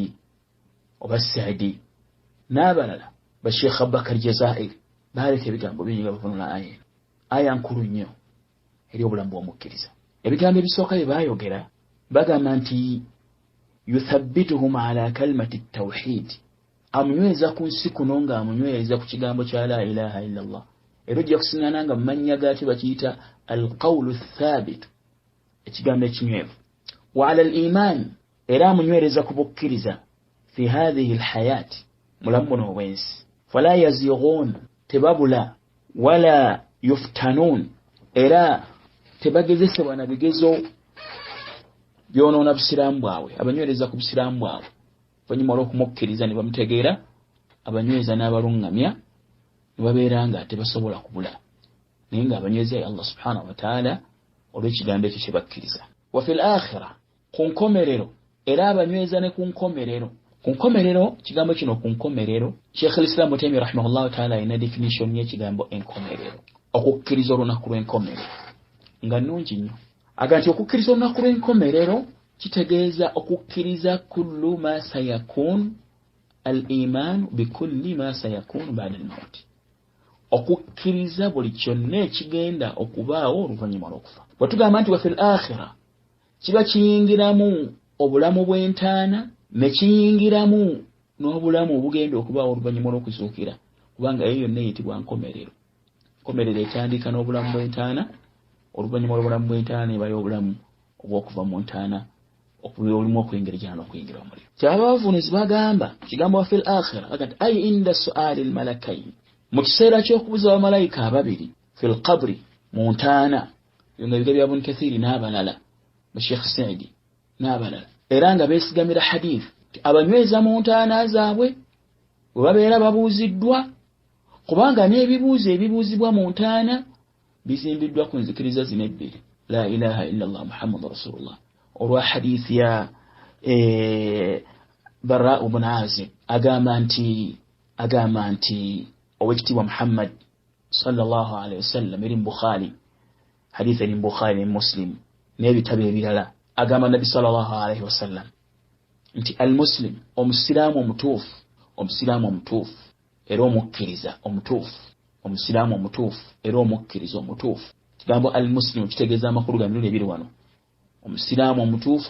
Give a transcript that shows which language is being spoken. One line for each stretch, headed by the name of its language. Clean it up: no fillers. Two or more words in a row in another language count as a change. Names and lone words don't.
Ganda: oba Saadi n'abalala ba Sheikh Abubakar Jazair baleeta ebigambo bingi nga bavunula aya eno aya nkulu nnyo eri obulamu bw'omukkiriza ebigambo ebisooka bye baayogera bagamba nti
Arabic: يثبتهم على كلمة التوحيد
Ganda: amunyweza ku nsi kuno nga amunyweza ku kigambo kya
Arabic: لا إله إلا الله
Ganda: era ojja kusiŋŋana nga mu mannya gaati bakiyita
Arabic: القول الثابت
Ganda: ekigambo ekinywevu
Arabic: وعلى الإيمان
Ganda: era amunywereza ku bukkiriza
Arabic: في هذه الحياة
Ganda: mulamu buno obwensi
Arabic: فلا يزيغون
Ganda: tebabula
Arabic: ولا يفتنون
Ganda: era tebagezesebwa na bigezo byonoona busiraamu bwabwe abanywereza ku busiraamu bwabwe oluvannyuma olw'okumukkiriza ne bamutegeera abanyweza n'abalungamya ne babeera nga tebasobola kubula naye ng'abanyweza ya
Arabic: الله سبحانه وتعالى
Ganda: olw'ekigambo ekyo kye bakkiriza
Arabic: وفي الآخرة
Ganda: ku nkomerero era abanyweza ne ku nkomerero kigambo kino ku nkomerero Sheikh al-Islam Taymiyya
Arabic: رحمه الله تعالى
Ganda: ina definition y'ekigambo enkomerero okukkiriza olunaku lw'enkomerero nga nnungi nnyo aga nti okukkiriza olunaku lw'enkomerero kitegeeza okukkiriza
Arabic: كل ما سيكون الإيمان بكل ما سيكون بعد الموت
Ganda: okukkiriza buli kyonna ekigenda okubaawo oluvannyuma lw'okufa bwe tugamba nti
Arabic: وفي الآخرة
Ganda: kiba kiyingiramu obulamu bw'entaana ne kiyingiramu n'obulamu obugenda okubaawo oluvannyuma lw'okuzuukira kubanga eyo yonna eyitibwa nkomerero nkomerero etandika n'obulamu bw'entaana oluvannyuma lw'obulamu bw'entaana ebayo obulamu obw'okuva mu ntaana okulimu okuyingira ejjana n'okuyingira omuliro ky'abavunuzi bagamba kigambo
Arabic: وفي الآخرة
Ganda: agati
Arabic: أي عند سؤال الملكين
Ganda: mu kiseera ky'okubuza bamalayika ababiri
Arabic: في القبر
Ganda: mu ntaana nga ebiga bya Ibn Kathir n'abalala ba Sheikh Saidi n'abalala era nga beesigamira hadith abanyweza mu ntaana zaabwe bwe babeera babuuziddwa kubanga n'ebibuuzo ebibuuzibwa mu ntaana bizimbiddwa ku nzikiriza zino ebbiri
Arabic: لا إله إلا الله محمد رسول الله
Ganda: olwa hadith ya Bara ibn Azib agamba nti owekitiibwa Muhammad
Arabic: صلى الله عليه وسلم
Ganda: eri Bukhari hadith eri Bukhari ne Muslim n'ebitabo ebirala agamba Nabi
Arabic: صلى الله عليه وسلم
Ganda: nti al-muslim omusiraamu omutuufu era omukkiriza omutuufu omusiraamu omutuufu era omukkiriza omutuufu kigambo al-muslim kitegeeza amakulu ga mirundi ebiri wano omusiraamu omutuufu